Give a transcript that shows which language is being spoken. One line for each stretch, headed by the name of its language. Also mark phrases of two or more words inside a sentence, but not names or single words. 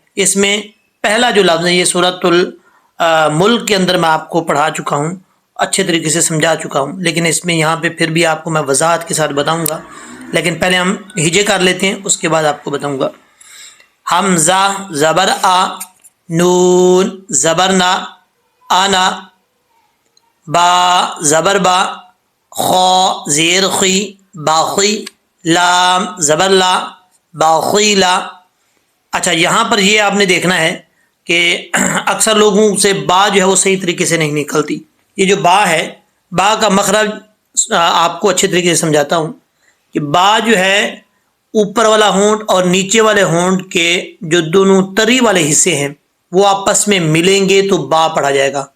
Urdu: اس میں پہلا جو لفظ ہے یہ سورۃ الملک کے اندر میں آپ کو پڑھا چکا ہوں، اچھے طریقے سے سمجھا چکا ہوں، لیکن اس میں یہاں پہ پھر بھی آپ کو میں وضاحت کے ساتھ بتاؤں گا، لیکن پہلے ہم ہجے کر لیتے ہیں، اس کے بعد آپ کو بتاؤں گا۔ حمزہ زبر آ، نون زبر نا، آنا، با زبر با، خا زیر خی، باخی، لام زبر لا، باخی لا۔ اچھا، یہاں پر یہ آپ نے دیکھنا ہے کہ اکثر لوگوں سے با جو ہے وہ صحیح طریقے سے نہیں نکلتی۔ یہ جو با ہے، با کا مخرج آپ کو اچھے طریقے سے سمجھاتا ہوں کہ با جو ہے اوپر والا ہونٹ اور نیچے والے ہونٹ کے جو دونوں تری والے حصے ہیں وہ آپس میں ملیں گے تو با پڑھا جائے گا۔